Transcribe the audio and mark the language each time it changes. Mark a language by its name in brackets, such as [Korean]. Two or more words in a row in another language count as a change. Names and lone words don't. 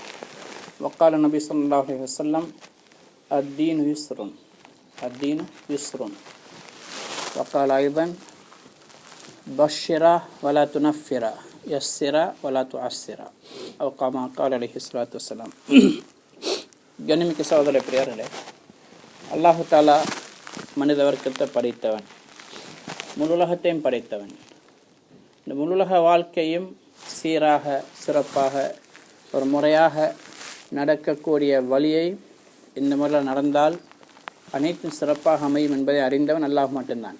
[Arabic] وقال النبي صلى الله عليه وسلم الدين يسر الدين يسر. وقال أيضا بشرا ولا تنفرا يسرا ولا تعسرا أو كما قال عليه الصلاة والسلام. [Tamil] கண்ணியமிக்க சகோதர பிரியர்களே, [Arabic] الله تعالى [Tamil] மனித வர்க்கத்தை படைத்தவன், முழுலகத்தையும் படைத்தவன். இந்த முழுலக வாழ்க்கையும் சீராக சிறப்பாக ஒரு முறையாக நடக்கக்கூடிய வழியை இந்த முறையில் நடந்தால் அனைத்தும் சிறப்பாக அமையும் என்பதை அறிந்தவன் அல்லாஹ் மட்டும்தான்.